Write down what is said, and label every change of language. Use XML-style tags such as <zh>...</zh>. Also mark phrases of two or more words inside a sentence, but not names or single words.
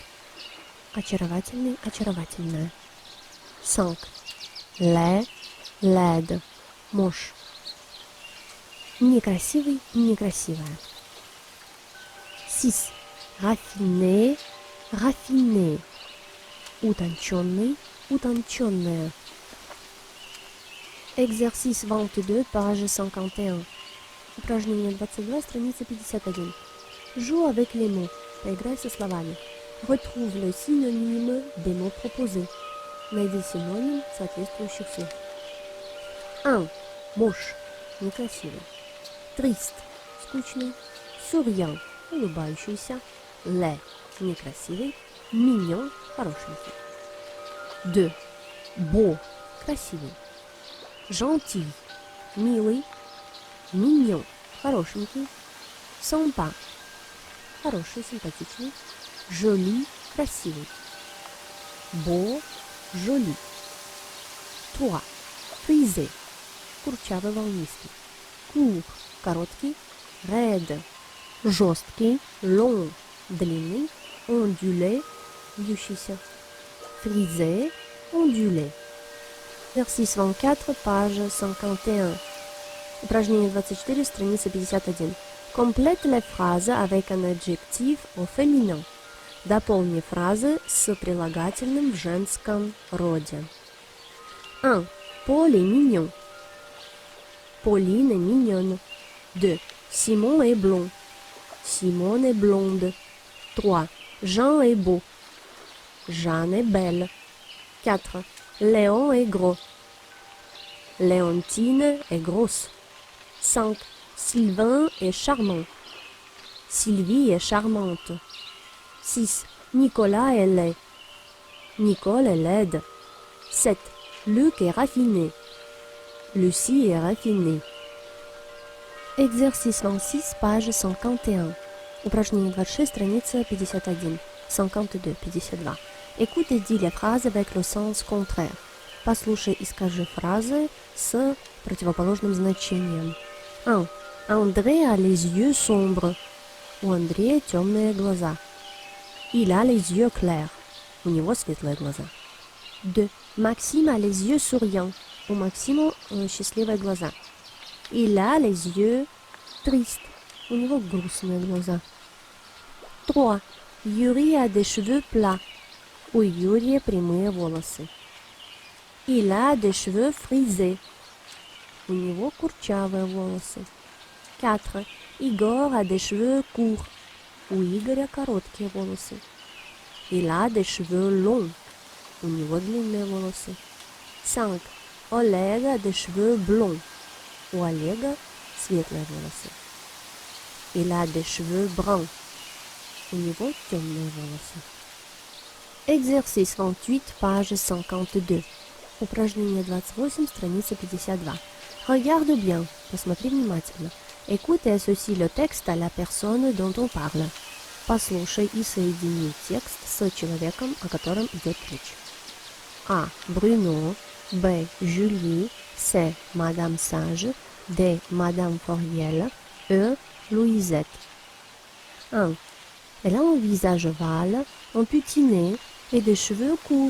<ru>Очаровательный, очаровательная.</ru> <fr>5. Laid, laide. Moche.</fr> <ru>Некрасивый, некрасивая.</ru> <fr>6. Raffiné, raffiné.</fr> <ru>Утонченный, утонченная.</ru> <fr>Exercice 22, page 51.</fr> <ru>Упражнение 22, страница 51.</ru> <fr>Joue avec les mots.</fr> <ru>Поиграй со словами.</ru> <fr>Retrouve le synonyme des mots proposés.</fr> <ru>Найди синоним соответствующих слов. 1. Moche. Некрасивый.</ru> <fr>Triste. Скучный. Souriant.</fr> <ru>Улыбающийся. Laid. Некрасивый. Mignon. Хорошенький. 2.</ru> <fr>Beau. Красивый. Gentil.</fr> <ru>Милый. Mignon. Хорошенький. Sympa. Хороший, симпатичный. Joli. Красивый.</ru> <fr>Beau. Joli. 3. Frisé.</fr> <ru>Курчавый, волнистый. Court. Короткий.</ru> <fr>Raide. Жесткий. Long.</fr> <ru>Длинный. Ondulé. Вьющийся.</ru> <fr>Frisé. Ondulé. Exercice 24, page 51.</fr> <ru>Упражнение 24, страница 51.</ru> <fr>Complète les phrases avec un adjectif au féminin.</fr> <ru>Дополни фразы с прилагательным в женском роде. 1.</ru> <fr>Paul est mignon. Pauline est mignonne. 2. Simon est blond. Simone est blonde. 3. Jean est beau. Jeanne est belle. 4. Léon est gros. Léontine est grosse. 5. Sylvain est charmant. Sylvie est charmante. 6. Nicolas est laid. Nicole est laide. 7. Luc est raffiné. Lucie est raffinée. Exercice 26, page 51.</fr> <ru>Упражнение 26, страница 51. 52, 52.</ru> <fr>Écoute et dis les phrases avec le sens contraire.</fr> <ru>Послушай и скажи фразы с противоположным значением. 1.</ru> <fr>André a les yeux sombres.</fr> <ru>У Андрея темные глаза.</ru> <fr>Il a les yeux clairs.</fr> <ru>У него светлые глаза. 2.</ru> <fr>Maxime a les yeux souriants.</fr> <ru>У Максима счастливые глаза.</ru> <fr>Il a les yeux tristes.</fr> <ru>У него грустные глаза. 3.</ru> <fr>Yuri a des cheveux plats.</fr> <ru>У Юрия прямые волосы.</ru> <fr>Il a des cheveux frisés.</fr> <ru>У него курчавые волосы. 4.</ru> <fr>Igor a des cheveux courts.</fr> <ru>У Игоря короткие волосы.</ru> <fr>Il a des cheveux longs.</fr> <ru>У него длинные волосы. 5.</ru> <fr>Oleg a des cheveux blonds.</fr> <ru>У Олега светлые волосы.</ru> <fr>Il a des cheveux bruns.</fr> <ru>У него темные волосы.</ru> <fr>Exercice 28, page 52.</fr> <ru>Упражнение 28, страница 52.</ru> <fr>Regarde bien.</fr> <ru>Посмотри внимательно.</ru> <fr>Écoute et associe le texte à la personne dont on parle.</fr> <ru>Послушай и соедини текст с человеком, о котором идет речь.</ru> <fr>A. Bruno. B. Julie. C. Madame Sage. D. Madame Foriel. E. Louisette. 1. Elle a un visage ovale, un petit nez et des cheveux courts.</fr>